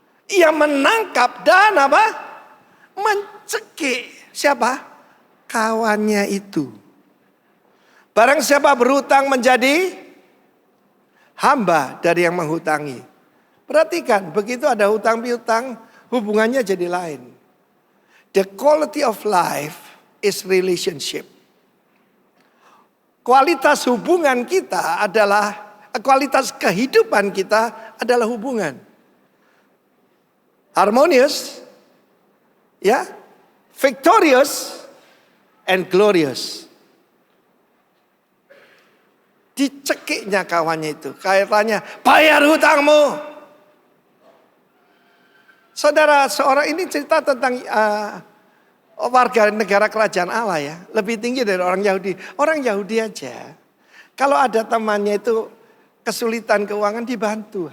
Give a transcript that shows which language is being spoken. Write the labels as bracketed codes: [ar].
[id] Ia menangkap dan apa? Mencekik. Siapa? Kawannya itu. Barang siapa berhutang menjadi hamba dari yang menghutangi. Perhatikan begitu ada hutang piutang hubungannya jadi lain. [en] The quality of life is relationship. [id] Kualitas hubungan kita adalah, kualitas kehidupan kita adalah hubungan. [en] Harmonious, ya, victorious, and glorious. [id] Dicekiknya kawannya itu, kaitannya bayar hutangmu. Saudara, seorang ini cerita tentang warga negara kerajaan Allah ya. Lebih tinggi dari orang Yahudi. Orang Yahudi aja. Kalau ada temannya itu kesulitan keuangan dibantu.